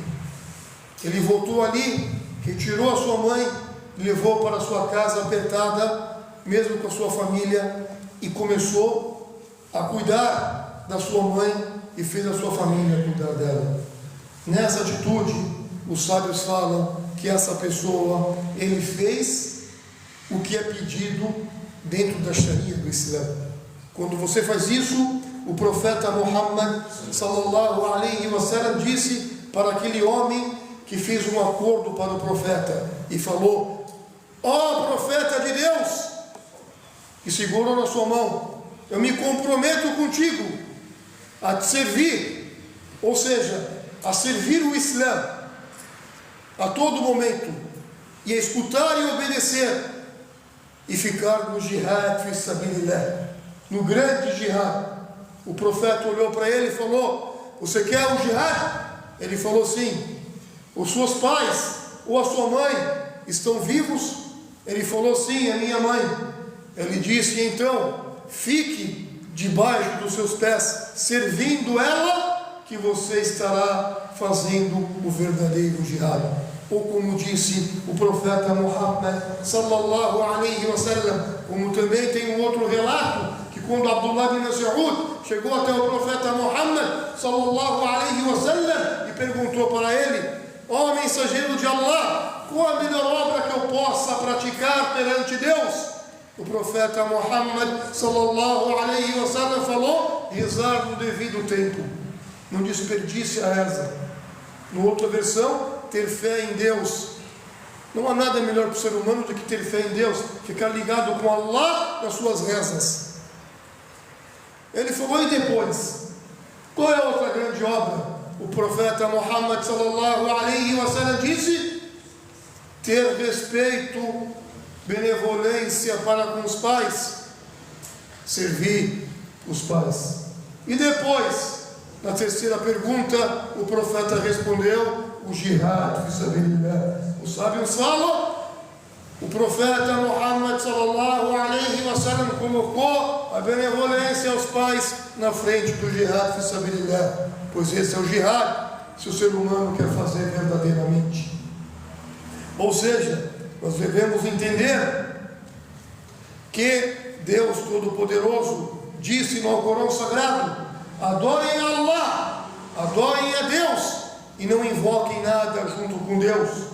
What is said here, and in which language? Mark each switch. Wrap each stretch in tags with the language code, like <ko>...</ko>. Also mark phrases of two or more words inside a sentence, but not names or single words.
<pt>Ele voltou ali, retirou a sua mãe, levou para a sua casa apertada, mesmo com a sua família, e começou a cuidar da sua mãe e fez a sua família cuidar dela. Nessa atitude, os sábios falam que essa pessoa, ele fez o que é pedido dentro da Sharia do Islã. Quando você faz isso, o profeta Muhammad</pt> <ar>صلى الله عليه وسلم</ar> <pt>disse para aquele homem que fez um acordo para o profeta e falou: ó profeta de Deus, e segurou na sua mão, eu me comprometo contigo a te servir, ou seja, a servir o Islã a todo momento, e a escutar e obedecer, e ficar no</pt> <ar>جهاد في سبيل الله,</ar> <pt>no grande jihad. O profeta olhou para ele e falou: você quer o jihad? Ele falou: sim. Os seus pais ou a sua mãe estão vivos? Ele falou: sim, a minha mãe. Ele disse: então fique debaixo dos seus pés, servindo ela, que você estará fazendo o verdadeiro jihad. Ou como disse o profeta Muhammad</pt> <ar>صلى الله عليه وسلم,</ar> <pt>como também tem um outro relato, que quando Abdullah bin Mas'ud chegou até o profeta Muhammad</pt> <ar>صلى الله عليه وسلم</ar> <pt>e perguntou para ele: ó mensageiro de Allah, qual a melhor obra que eu possa praticar perante Deus? O profeta Muhammad</pt> <ar>صلى الله عليه وسلم</ar> <pt>falou: rezar no devido tempo, não desperdice a reza. Na outra versão, ter fé em Deus. Não há nada melhor para o ser humano do que ter fé em Deus, ficar ligado com Allah nas suas rezas. Ele falou: e depois? Qual é a outra grande obra? O profeta Muhammad</pt> <ar>صلى الله عليه وسلم</ar> <pt>disse: ter respeito, benevolência para com os pais, servir os pais. E depois, na terceira pergunta, o profeta respondeu: o</pt> <ar>جهاد في سبيل الله.</ar> <pt>Os sábios falam: o profeta Muhammad</pt> <ar>صلى الله عليه وسلم</ar> <pt>colocou a benevolência aos pais na frente do</pt> <ar>جهاد في سبيل الله,</ar> <pt>pois esse é o jihad se o ser humano quer fazer verdadeiramente. Ou seja, nós devemos entender que Deus Todo-Poderoso disse no Alcorão Sagrado: adorem a Allah, adorem a Deus, e não invoquem nada junto com Deus.</pt>